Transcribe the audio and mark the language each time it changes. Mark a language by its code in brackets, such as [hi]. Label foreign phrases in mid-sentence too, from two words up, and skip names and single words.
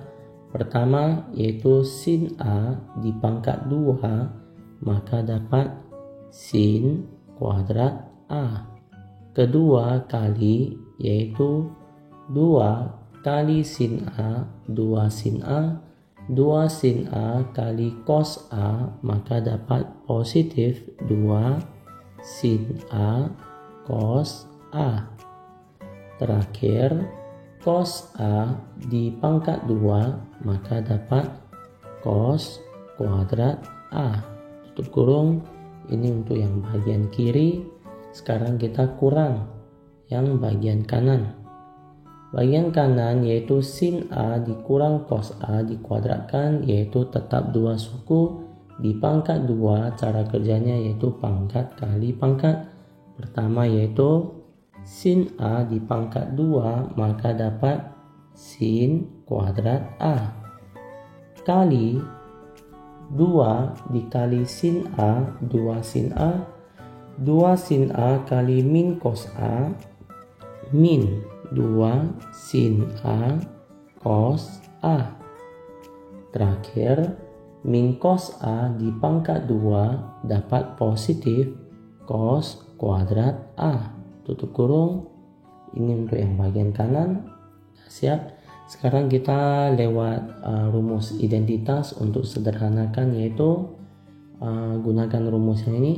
[id] Pertama yaitu sin A di pangkat 2, maka dapat sin kuadrat A. Kedua kali yaitu 2 kali sin A, 2 sin A, 2 sin A kali cos A, maka dapat positif 2 sin A cos A. Terakhir, cos A di pangkat 2, maka dapat cos kuadrat A. Tutup kurung, ini untuk yang bagian kiri. Sekarang kita kurang yang bagian kanan. Bagian kanan yaitu sin A dikurang cos A dikuadratkan, yaitu tetap dua suku di pangkat 2. Cara kerjanya yaitu pangkat kali pangkat. Pertama yaitu sin A di pangkat 2, maka dapat sin kuadrat A kali 2 dikali sin A, 2 sin A, 2 sin A kali min cos A, min 2 sin A cos A. Terakhir, min cos A di pangkat 2 dapat positif cos kuadrat A. Tutup kurung, ini untuk yang bagian kanan. Siap. Sekarang kita lewat rumus identitas untuk sederhanakan, yaitu gunakan rumus yang ini.